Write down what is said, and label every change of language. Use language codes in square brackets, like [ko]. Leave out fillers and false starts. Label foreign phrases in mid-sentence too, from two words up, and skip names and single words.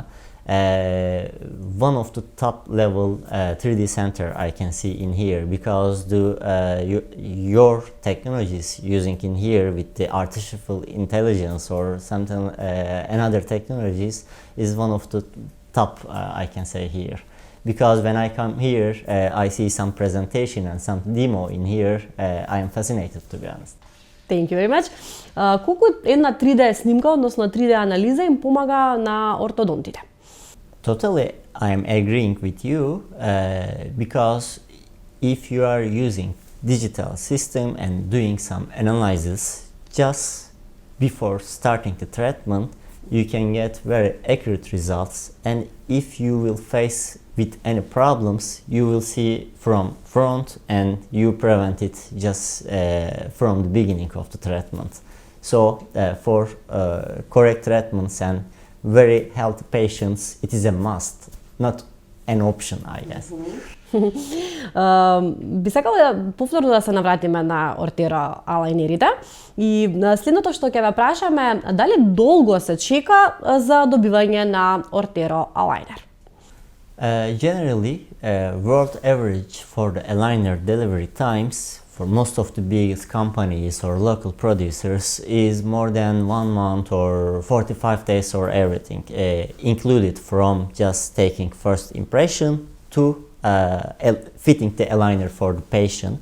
[en] One of the top level 3D center I can see in here, because your technologies using in here with the artificial intelligence or something another technologies is one of the top I can say here. Because when I come here, I see some presentation and some demo in here, I am fascinated, to be honest. Thank you very much. [mk] Колку една 3D снимка, односно 3D анализа им помага на ортодонтите? [en] Totally, I am agreeing with you, because if you are using digital system and doing some analysis just before starting the treatment, you can get very accurate results, and if you will face with any problems, you will see from front and you prevent it just from the beginning of the treatment. So for correct treatments and very healthy patients, it is a must, not an option, I guess. [mk] Би сакала повторно да се навратиме на ОРТЕРО алајнерите и следното што ќе ве прашаме, дали долго се чека за добивање на ОРТЕРО алајнер? [en] Generally, world average for the aligner delivery times for most of the biggest companies or local producers is more than 1 month or 45 days or everything, included from just taking first impression to fitting the aligner for the patient.